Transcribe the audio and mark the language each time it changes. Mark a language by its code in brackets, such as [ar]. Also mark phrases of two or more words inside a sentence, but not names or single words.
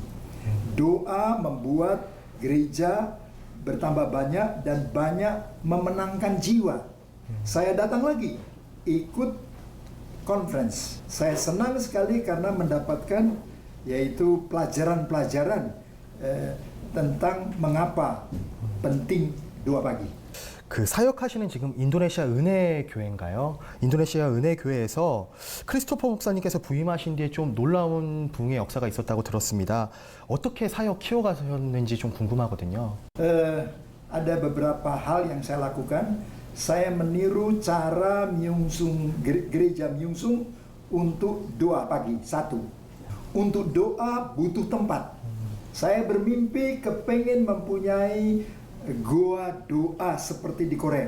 [id] Doa membuat gereja bertambah banyak dan banyak memenangkan jiwa. Saya datang lagi ikut conference. Saya senang sekali karena mendapatkan yaitu pelajaran-pelajaran tentang mengapa penting doa pagi. [ko] 그 사역하시는 지금 인도네시아 은혜교회인가요? 인도네시아 은혜교회에서 크리스토퍼 목사님께서 부임하신 뒤에 좀 놀라운 부흥의 역사가 있었다고 들었습니다. 어떻게 사역 키워가셨는지 좀 궁금하거든요. [id] Ada beberapa hal yang saya lakukan. Saya meniru cara gereja Myungsung untuk doa pagi. Satu, untuk doa butuh tempat. Saya bermimpi kepengen mempunyai goa doa seperti di Korea.